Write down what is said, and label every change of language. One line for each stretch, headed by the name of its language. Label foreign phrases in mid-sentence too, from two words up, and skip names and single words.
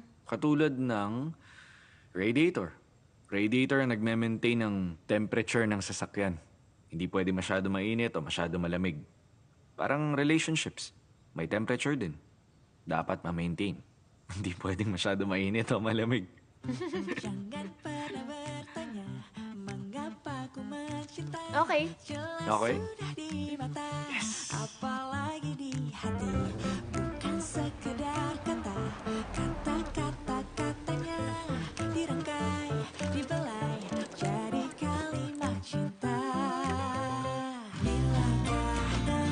Filipino: Katulad ng radiator. Radiator ang nagme-maintain ng temperature ng sasakyan. Hindi pwede masyado mainit o masyado malamig. Parang relationships. May temperature din. Dapat ma-maintain. Hindi pwedeng masyado mainit o malamig.
Indonesian: Jangan pernah bertanya mengapa ku mencintai. Okay. Jelas Okay. sudah di mata, apalagi di hati. Bukan sekedar kata, kata-kata-katanya dirangkai, dibelai jadi kalimat cinta. Bilangkah